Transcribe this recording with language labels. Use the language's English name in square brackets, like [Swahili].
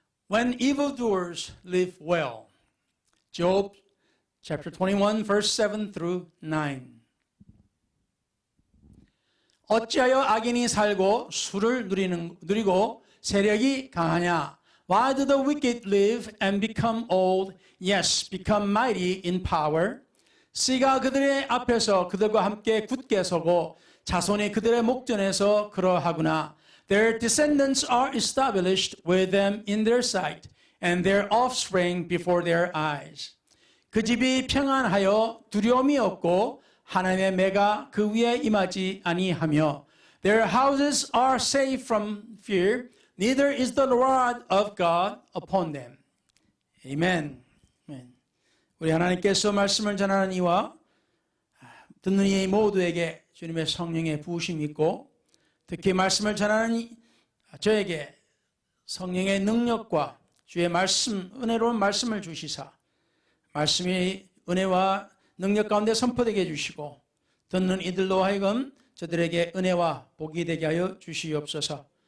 [English] When evildoers live well. Job chapter 21 verse 7 through 9. [Korean] 어찌하여 악인이 살고 수를 누리고 세력이 강하냐? [English] Why do the wicked live and become old, yes, become mighty in power? [Korean] 씨가 그들의 앞에서 그들과 함께 굳게 서고 자손이 그들의 목전에서 그러하구나. [English] Their descendants are established with them in their sight, and their offspring before their eyes. [Korean] 그 집이 평안하여 두려움이 없고 하나님의 매가 그 위에 임하지 아니하며 [English] Their houses are safe from fear, neither is the rod of God upon them. Amen. [Korean] 우리 하나님께서 말씀을 전하는 이와 듣는 이 모두에게 주님의 성령의 부으심이 있고 특히 말씀을 전하는 저에게 성령의 능력과 주의 말씀, 은혜로운 말씀을 주시사 말씀이 은혜와 능력 가운데 선포되게 해주시고 듣는 이들로 하여금 저들에게 은혜와 복이 되게 하여 주시옵소서.